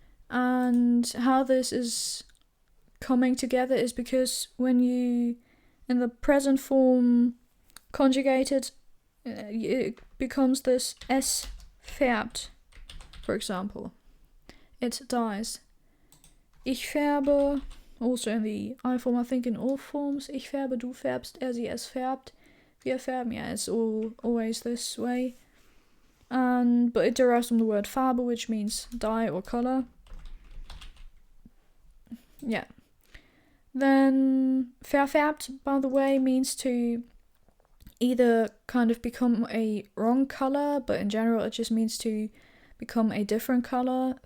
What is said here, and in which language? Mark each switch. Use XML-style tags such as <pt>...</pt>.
<en>And how this is coming together is because when you, in the present form, conjugate it, it becomes this S färbt, for example. It dies.</en> <de>Ich färbe,</de> <en>also in the I form, I think in all forms.</en> <de>Ich färbe, du färbst, er, sie, es färbt. Wir färben,</de> <en>yeah, it's always this way. But it derives from the word Farbe, which means dye or color. Yeah. Then verfärbt, by the way, means to either kind of become a wrong color, but in general it just means to become a different color.</en>